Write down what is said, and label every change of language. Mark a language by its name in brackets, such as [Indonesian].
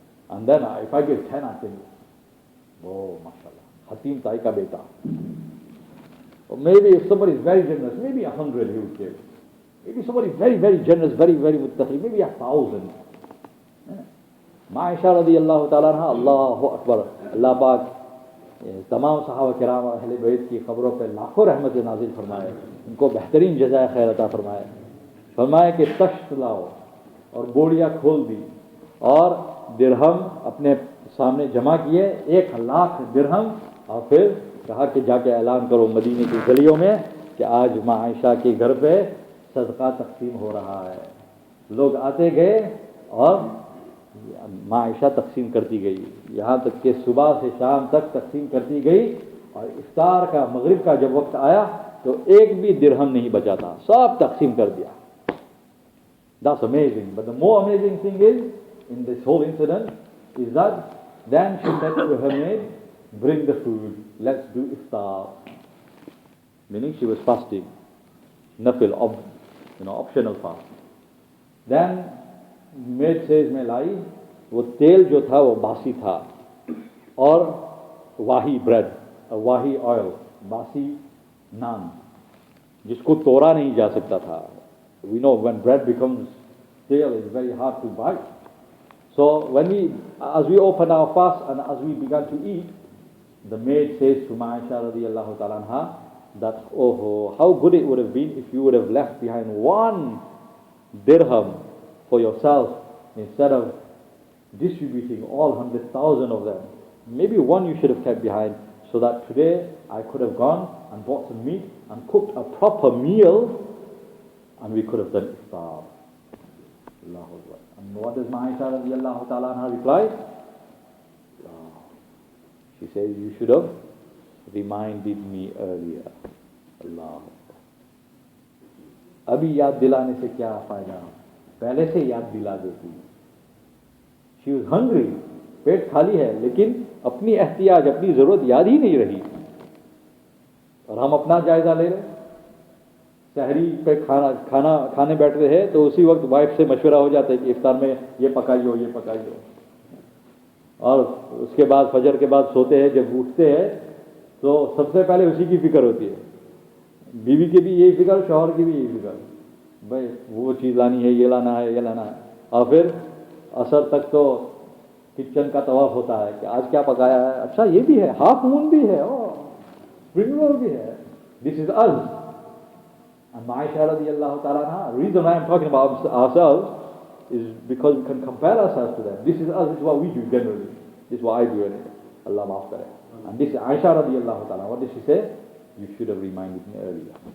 [English] And then if I give 10, I think, oh mashallah, Hatim Ta'i ka beta. Or maybe if somebody is very generous, maybe 100 he would give. Maybe somebody is very, very generous, very, very muttaqi, maybe 1,000. [Urdu] Ma'isha radiyallahu ta'ala anha, Allahu Akbar, Allah Pak, تمام صحابہ کرام اور اہل بیت کی خبروں پہ لاکھوں رحمت نازل فرمائے, ان کو بہترین جزائے خیر عطا فرمائے. فرمائے کہ تشت لاؤ, اور بوڑیاں کھول دی, اور درہم اپنے سامنے جمع کیے, 1,00,000 درہم, اور پھر کہا کہ جا کے اعلان کرو مدینے کی گلیوں میں کہ آج ماں عائشہ کے گھر پہ صدقہ تقسیم ہو رہا ہے. لوگ آتے گئے اور ماں عائشہ تقسیم کرتی گئی, یہاں تک کہ صبح سے شام تک تقسیم کرتی گئی, اور افطار کا مغرب کا جب وقت آیا تو ایک بھی درہم نہیں بچا تھا, سب تقسیم کر دیا. [English] That's amazing. But the more amazing thing is, in this whole incident, is that then she said to her maid, bring the food, let's do iftar. Meaning she was fasting, nafil, optional fast. Then maid says, [Urdu] میں لائی, وہ تیل جو تھا وہ باسی تھا, اور واہی بریڈ, واہی آئل, باسی نان, جس کو توڑا نہیں جا سکتا تھا. [English] We know when bread becomes stale, it's very hard to bite. So as we opened our fast and as we began to eat, the maid says to Aisha radiallahu ta'ala anha that, oh, how good it would have been if you would have left behind 1 dirham for yourself instead of distributing all 100,000 of them. Maybe 1 you should have kept behind, so that today I could have gone and bought some meat and cooked a proper meal, and we could have done iftar. Allahu Akbar. And what does Aisha radiallahu ta'ala anha reply? She says, you should have reminded me earlier. Allah. [Urdu] ابھی یاد دلانے سے کیا فائدہ, پہلے سے یاد دلا دیتی. She was hungry, پیٹ خالی ہے, لیکن اپنی احتیاج, اپنی ضرورت یاد ہی نہیں رہی. اور ہم اپنا جائزہ لے رہے, سحری پہ کھانے بیٹھ رہے ہیں تو اسی وقت وائف سے مشورہ ہو جاتا ہے کہ افطار میں یہ پکائیو, یہ پکائیو. اور اس کے بعد فجر کے بعد سوتے ہیں, جب اٹھتے ہیں تو سب سے پہلے اسی کی فکر ہوتی ہے. بیوی کی بھی یہی فکر, شوہر کی بھی یہی فکر, بھائی وہ چیز لانی ہے, یہ لانا ہے, یہ لانا ہے. اور پھر عصر تک تو کچن کا طواف ہوتا ہے کہ آج کیا پکایا ہے, اچھا یہ بھی ہے, ہاف مون بھی ہے, اسپرنگ رول بھی ہے. [English] This is us. And Aisha radiallahu ta'ala anha, the reason why I'm talking about ourselves is because we can compare ourselves to them. This is us, this is what we do generally. This is what I do anyway. Allah maaf kare. And this is Aisha radiallahu ta'ala. What did she say? You should have reminded me earlier.